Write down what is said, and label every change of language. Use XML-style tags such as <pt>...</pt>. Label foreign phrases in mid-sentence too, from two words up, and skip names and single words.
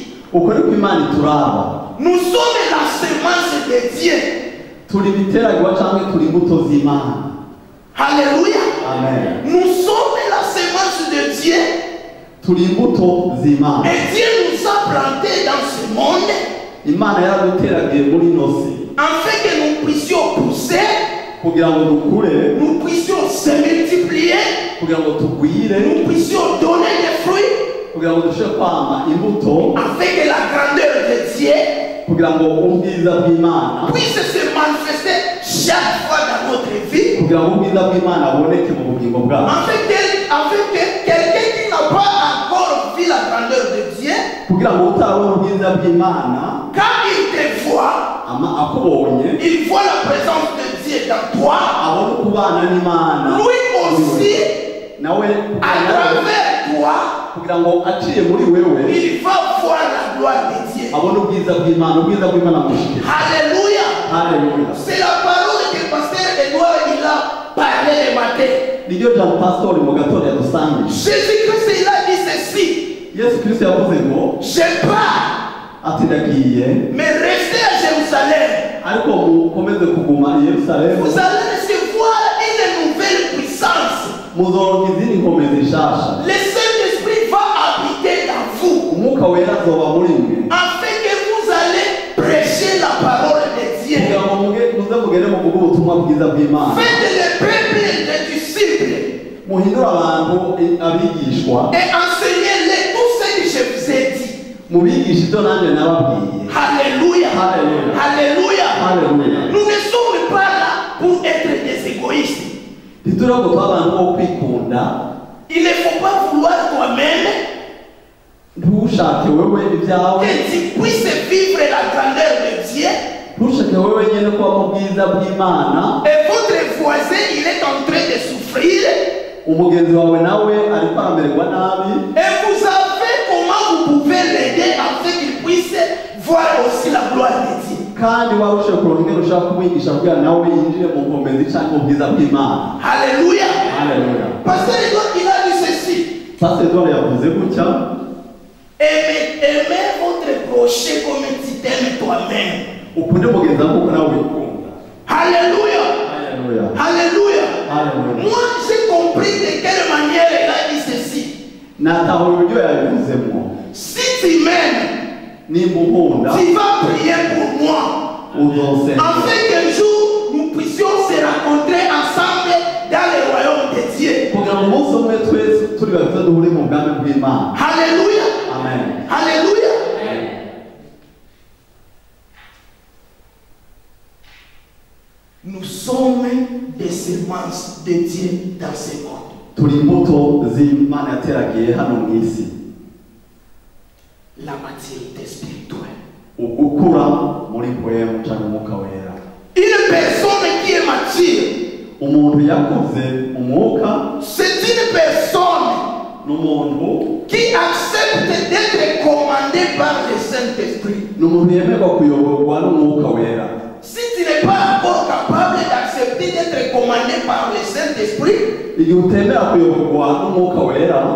<rn>uko niko imana ituraba</rn> <fr>Nous sommes la semence de Dieu.</fr> <rn>turi ibiteragwa cyangwa turi imbuto z'imana</rn> <fr>Alléluia.</fr> <rn>amen</rn> <fr>Nous sommes la semence de Dieu.</fr> <rn>turi imbuto z'imana</rn> <fr>Et Dieu nous a plantés dans ce monde</fr> <rn>imana yaraduteragiye muri ino si</rn> <fr>afin que nous puissions pousser,</fr> <rn>kugira ngo dukure</rn> <fr>nous puissions se multiplier,</fr> <rn>kugira ngo tugwire</rn> <fr>nous puissions donner des fruits,</fr> <rn>kugira ngo dushobore kwama imbuto</rn> <fr>afin que la grandeur de Dieu</fr> <rn>kugira ngo ubwiza bw'imana</rn> <fr>puisse se manifester chaque fois dans notre vie,</fr> <rn>kugira ngo ubwiza bw'imana buboneke mu bugingo bwacu</rn> <fr>afin que quelqu'un qui n'a pas encore vu la grandeur de Dieu,</fr> <rn>kugira ngo utarabona ubwiza bw'imana</rn> <fr>quand il te voit,</fr> <rn>akubonye</rn> <fr>il voit la présence de Dieu dans toi,</fr> <rn>abone ukubana n'imana</rn> <fr>lui aussi,</fr> <rn>nawe</rn> <fr>à travers toi,</fr> <rn>kugira ngo aciye muri wewe</rn> <fr>il va voir la gloire de Dieu.</fr> <rn>abone ubwiza bw'Imana mushike.</rn> <fr>Alléluia.</fr> <rn>Haleluya.</rn> <fr>C'est la parole que le pasteur Edouard il a parlé le matin.</fr> <rn>Niryo jambo pastor mu gatondo yadusangije.</rn> <fr>Jésus-Christ il a dit ceci.</fr> <rn>Yesu Kristo yavuze ngo</rn> <fr>Je pars,</fr> <rn>ati ndagiye</rn> <fr>mais restez à Jérusalem.</fr> <rn>ariko mukomeze kuguma i Yerusalemu</rn> <fr>Vous allez recevoir une nouvelle puissance.</fr> <rn>muzoronka izindi nkomezi nshasha.</rn> <fr>Le Saint-Esprit va habiter dans vous,</fr> <rn>Umwuka wera azoba muri mwe</rn> <fr>afin que vous allez prêcher la parole de Dieu.</fr> <rn>kugira ngo muze mugere mu kuvuga ubutumwa bwiza bw'Imana.</rn> <fr>Faites le peuple des disciples</fr> <rn>Muhindure abantu abigishwa</rn> <fr>et enseignez-les tout ce que je vous ai dit.</fr> <rn>mubigisha ibyo nanjye nababwiye.</rn> <fr>Alléluia. Alléluia. Alléluia.</fr> <rn>Haleluya.</rn> <fr>Nous ne sommes pas là pour être des égoïstes.</fr> <rn>ntituri ngo tuba abantu bo kwikunda.</rn> <fr>Il ne faut pas vouloir toi-même</fr> <rn>ntushake wewe ibyawe,</rn> <fr>que tu puisses vivre la grandeur de Dieu.</fr> <rn>ntushake wewe nyine kuba mu bwiza bw'Imana,</rn> <fr>Et votre voisin, il est en train de souffrir.</fr> <rn>umugenzi wawe nawe ariko aramererwa nabi,</rn> <fr>Et vous savez comment vous pouvez l'aider afin qu'il puisse voir aussi la gloire de Dieu.</fr> <rn>kandi warushe kuronka ingene ushaka kumwigisha kugira nawe yinjire mu nkomezi cyangwa mu bwiza bw'Imana.</rn> <fr>Alléluia.</fr> <rn>Haleluya.</rn> <fr>Pasteur Edouard, il a dit ceci.</fr> <rn>Pastor Edouard yavuze gutya,</rn> <fr>Aimez votre prochain comme tu t'aimes toi-même.</fr> <rn>ukunde mugenzi wawe kuko nawe wikunda.</rn> <fr>Alléluia.</fr> <rn>Haleluya.</rn> <fr>Alléluia.</fr> <rn>Haleluya.</rn> <fr>Moi, j'ai compris de quelle manière il a dit ceci.</fr> <rn>Natahura uburyo yabivuzemo.</rn> <fr>Si tu m'aimes,</fr> <rn>nimba unkunda</rn> <fr>tu vas prier pour moi.</fr> <rn>uzosenga</rn> <fr>Afin qu'un jour, nous puissions se rencontrer ensemble dans le royaume de Dieu.</fr> <rn>kugira ngo umunsi umwe twese turi babiri duhure mu bwami bw'Imana.</rn> <fr>Alléluia.</fr> <rn>Amen.</rn> <fr>Alléluia. Nous sommes des semences de Dieu dans ce monde.</fr> <rn>turi imbuto z'Imana yateragiye hano mu isi.</rn> <fr>La maturité spirituelle.</fr> <rn>ugukura muri mpwemu cyangwa umwuka wera.</rn> <fr>Une personne qui est mature,</fr> <rn>umuntu yakuze umwuka</rn> <fr>c'est une personne</fr> <rn>n'umuntu</rn> <fr>qui accepte d'être commandé par le Saint-Esprit.</fr> <rn>n'umuntu yemerwa kuyoborwa n'umwuka wera.</rn> <fr>Si tu n'es pas encore capable d'accepter d'être commandé par le Saint-Esprit,</fr> <rn>igihe utemera kuyoborwa n'umwuka wera,</rn>